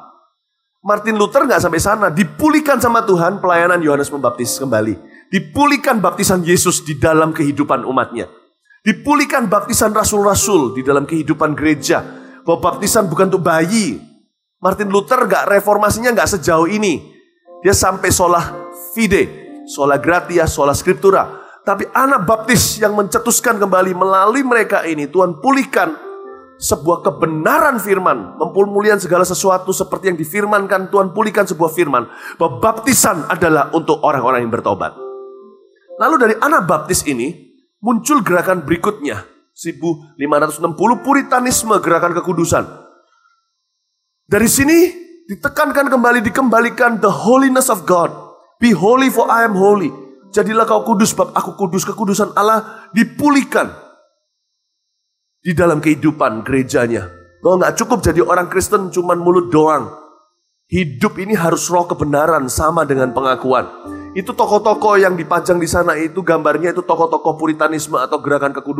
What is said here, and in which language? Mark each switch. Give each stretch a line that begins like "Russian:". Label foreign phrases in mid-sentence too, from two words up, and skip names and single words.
Indonesian: Martin Luther nggak sampai sana, dipulihkan sama Tuhan pelayanan Yohanes Pembaptis kembali. Dipulihkan baptisan Yesus di dalam kehidupan umatnya. Dipulihkan baptisan rasul-rasul di dalam kehidupan gereja. Bahwa baptisan bukan untuk bayi. Martin Luther reformasinya gak sejauh ini. Dia sampai
Latin: sola fide, sola gratia, sola scriptura.
Indonesian: Tapi anak baptis yang mencetuskan kembali melalui mereka ini, Tuhan pulihkan sebuah kebenaran firman. Mempermuliakan segala sesuatu seperti yang difirmankan. Tuhan pulihkan sebuah firman bahwa baptisan adalah untuk orang-orang yang bertobat. Lalu dari anak baptis ini muncul gerakan berikutnya. 1560 Puritanisme, gerakan kekudusan. Dari sini ditekankan kembali, dikembalikan
English: the holiness of God. Be holy for I am holy.
Indonesian: Jadilah kau kudus sebab aku kudus. Kekudusan Allah dipulihkan di dalam kehidupan gerejanya. Bahwa gak cukup jadi orang Kristen cuman mulut doang. Hidup ini harus roh kebenaran sama dengan pengakuan. Itu tokoh-tokoh yang dipajang di sana itu gambarnya itu tokoh-tokoh Puritanisme atau gerakan kekudusan.